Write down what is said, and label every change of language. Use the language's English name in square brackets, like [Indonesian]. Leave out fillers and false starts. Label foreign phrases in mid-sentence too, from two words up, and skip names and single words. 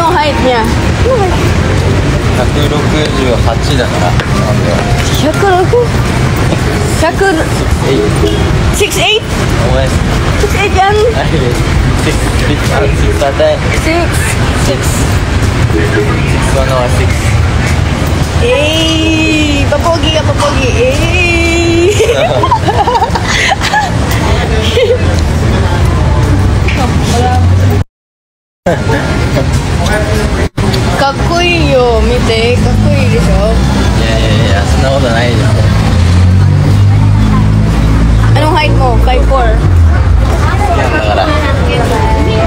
[Filipino] height niya? Ano height? [Japanese] 168 だから [Filipino] 106? 6'8"? [Japanese] お前 [Filipino] 6'8" yan? 6 tatay 6'6". [English] 1 or 6 [Filipino] Eh, papogi ka, papogi. Eh. [Japanese] Kaっこいいよ、見て、かっこいいでしょ。いやいやいや、そんなことないでしょ。 [Filipino] Anong height mo? 5'4". [Japanese] いやだから